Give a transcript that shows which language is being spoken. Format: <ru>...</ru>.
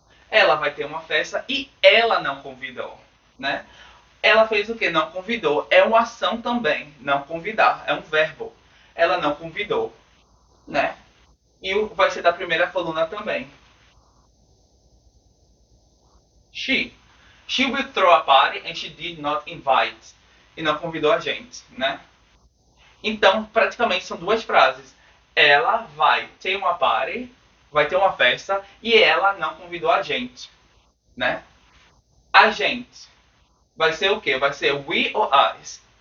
<pt>Ela vai ter uma festa e ela não convidou, né? Ela fez o que? Não convidou. É uma ação também. Não convidar. É um verbo. Ela não convidou, né? E vai ser da primeira coluna também.</pt> <en>She. She will throw a party and she did not invite.</en> <pt>E não convidou a gente, né? Então, praticamente são duas frases. Ela vai ter uma party, vai ter uma festa, e ela não convidou a gente, né? A gente vai ser o quê? Vai ser we ou us.</pt>